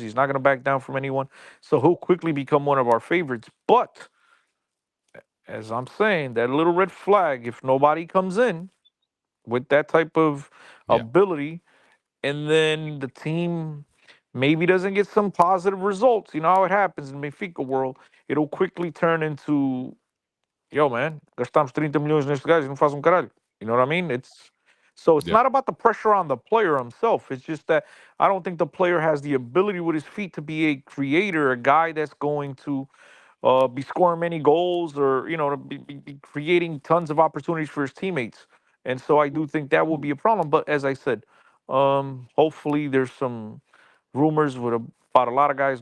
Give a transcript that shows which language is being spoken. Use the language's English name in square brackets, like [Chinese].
[English] He's not going to back down from anyone. So he'll quickly become one of our favorites. But as I'm saying, that little red flag, if nobody comes in, with that type of Yeah. ability, and then the team maybe doesn't get some positive results. You know how it happens in Benfica world. It'll quickly turn into, yo, man, [Portuguese] gastamos 30 milhões neste gajo e não faz caralho. [English] You know what I mean? It's Yeah. not about the pressure on the player himself. It's just that I don't think the player has the ability with his feet to be a creator, a guy that's going to be scoring many goals, or to be creating tons of opportunities for his teammates. And so I do think that will be a problem. But as I said, hopefully there's some rumors about a lot of guys.